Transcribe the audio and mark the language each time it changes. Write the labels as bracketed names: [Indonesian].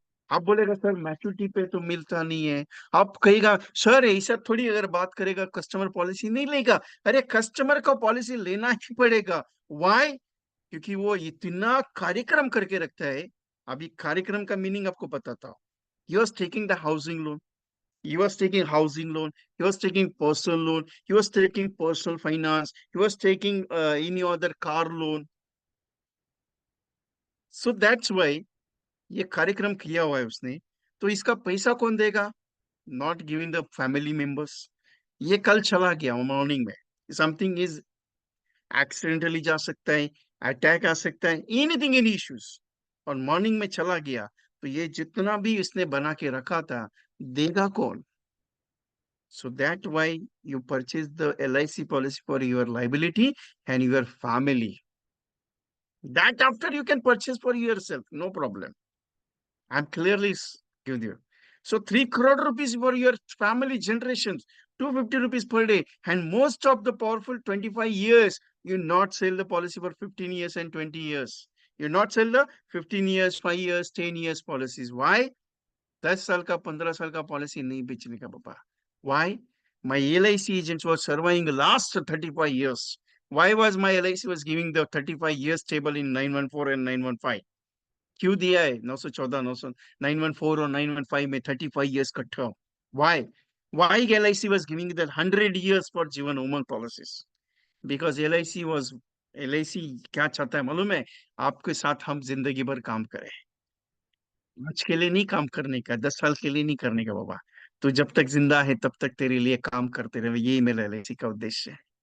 [Hindi] आप बोलेगा sir maturity पे तो मिलता नहीं है, आप कहेगा सर ऐसा थोड़ी, अगर बात करेगा कस्टमर पॉलिसी नहीं लेगा, अरे कस्टमर को पॉलिसी लेना ही पड़ेगा। व्हाई? क्योंकि वो इतना कार्यक्रम करके रखता है। अभी कार्यक्रम का मीनिंग आपको बताता हूँ। [English] He was taking the housing loan, he was taking housing loan, he was taking personal loan, he was taking personal finance, he was taking any other car loan. So that's why [Hindi] ये कार्यक्रम किया हुआ है उसने। तो इसका पैसा कौन देगा? [English] Not giving the family members. [Hindi] ये कल चला गया मॉर्निंग में, [English] something is accidentally [Hindi] जा सकता है, अटैक आ सकता है, एनीथिंग, एनी इश्यूज, और मॉर्निंग में चला गया, तो ये जितना भी इसने बना के रखा था देगा कौन? [English] So that why you purchase the LIC policy for your liability and your family. That after you can purchase for yourself, no problem. I'm clearly giving you. So 3 crore rupees for your family generations, 250 rupees per day, and most of the powerful 25 years, you not sell the policy for 15 years and 20 years. You not sell the 15 years, 5 years, 10 years policies. Why? [Hindi] 10 साल का 15 साल का policy नहीं बेचने का पापा। [English] Why? My LIC agents were surviving the last 35 years. Why was my LIC was giving the 35 years table in 914 and 915? [Hindi] क्यों दिया है 914 900 914 और 915 में 35 years का term? [English] Why? Why LIC was giving that 100 years for Jeevan Umang policies? [Hindi] Because LIC क्या चाहता है मालूम है? आपके साथ हम जिंदगी भर काम करें। आज के लिए नहीं काम करने का, 10 साल के लिए नहीं करने का बाबा। तू जब तक जिंदा है तब तक तेरे लिए काम करते रहे, यही मेरा एलआईसी का उद्देश्य है।